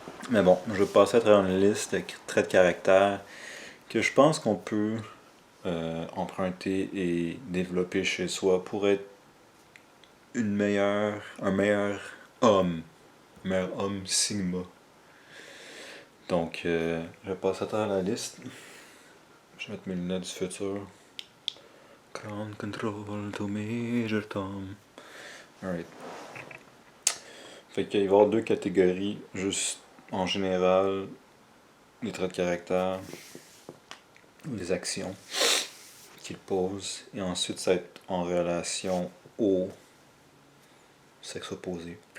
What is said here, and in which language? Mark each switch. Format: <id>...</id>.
<fr>Mais bon, je vais passer à travers une liste de traits de caractère que je pense qu'on peut emprunter et développer chez soi pour être un meilleur homme. Un meilleur homme sigma. Donc, je vais passer à travers la liste. Je vais mettre mes lunettes du futur.</fr> <en>Ground control to Major Tom. Alright.</en> <fr>Fait qu'il va y avoir deux catégories, juste en général, les traits de caractère, les actions qu'il pose, et ensuite ça va être en relation au sexe opposé.</fr>